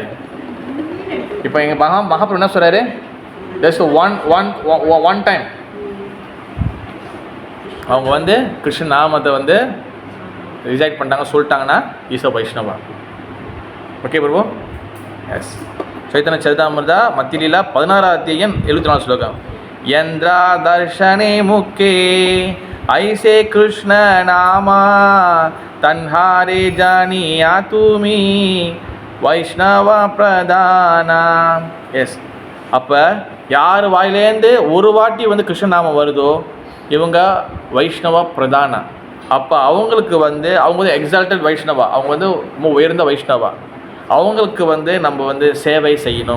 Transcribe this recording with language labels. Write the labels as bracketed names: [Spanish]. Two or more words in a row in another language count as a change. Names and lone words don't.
[Tamil] இப்போ எங்கள் மகாபுரு என்ன சொல்கிறாரு, [English] just one time [Tamil] அவங்க வந்து கிருஷ்ண நாமத்தை வந்து ரிஜெக்ட் பண்ணிட்டாங்க சொல்லிட்டாங்கன்னா [English] is a Vaishnava. [Tamil] ஓகே பிரபு. எஸ், சைத்தன்ய சரிதாமிர்தம் மத்திய லீலா 16வது அத்தியாயம் 74வது ஸ்லோகம். [Bangla] যন্দ্রা দর্শনে মুখে ঐসে কৃষ্ণ নামা তন্হারে জানিয়া তুমি বৈষ্ণব প্রধানা. [Tamil] எஸ், அப்போ யார் வாயிலேருந்து ஒரு வாட்டி வந்து கிருஷ்ணநாமம் வருதோ இவங்க [Bangla] বৈষ্ণব প্রধানা. [Tamil] அப்போ அவங்களுக்கு வந்து அவங்க வந்து எக்ஸால்டட் வைஷ்ணவா, அவங்க வந்து ரொம்ப உயர்ந்த வைஷ்ணவா, அவங்களுக்கு வந்து நம்ம வந்து சேவை செய்யணும்.